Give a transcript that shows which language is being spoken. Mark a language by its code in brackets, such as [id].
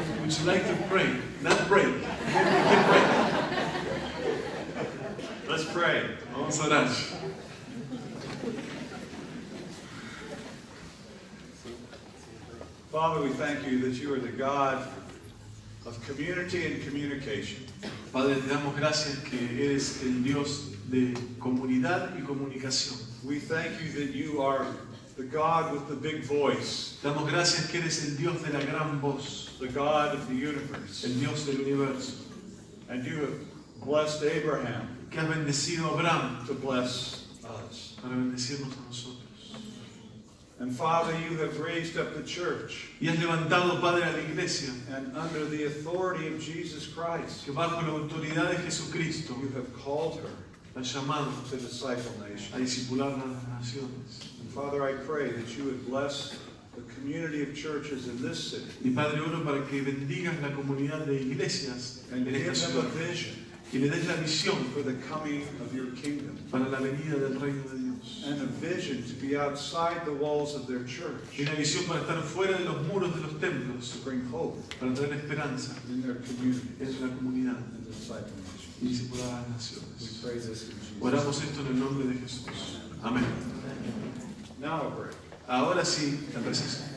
[en] Would you like to pray? Not break. Keep praying. Let's pray. [es] Vamos a orar. [en] Father, we thank you that you are the God of community and communication. [es] Padre, te damos gracias que eres el Dios de comunidad y comunicación. [en] We thank you that you are the God with the big voice, [es] Te damos gracias que eres el Dios de la gran voz, [en] the God of the universe. [es] el Dios del universo, [en] And you have blessed Abraham [es] que has bendecido a Abraham [en] to bless us. [es] para bendecirnos a nosotros. [en] And Father, you have raised up the church, [es] Y has levantado, Padre, a la iglesia, [en] and under the authority of Jesus Christ, [es] que bajo la autoridad de Jesucristo [en] you have called her [es] la has llamado [en] to disciple [es] a [en] nations. [es] discipular a las naciones. [en] And Father, I pray that you would bless the community of churches in this city [es] Y Padre, oro para que bendigas la comunidad de iglesias [en] and [es] en [en] give [es] esta [en] them a [es] ciudad [en] vision [es] y le des la visión [en] for the coming of your kingdom [es] para la venida del reino de Dios. [en] and a vision to be outside the walls of their [es] Y [en] church [es] una visión para estar fuera de los muros de los templos, [en] to bring hope [es] para traer esperanza [en] in their communities [es] en la comunidad [en] and disciple nations. [es] y discipular a las [en] We [es] naciones. [en] pray this in Jesus' [es] Oramos [en] name. [es] esto en el nombre de Jesús. Amén. [en] Now a break. [es] Ahora sí, el receso.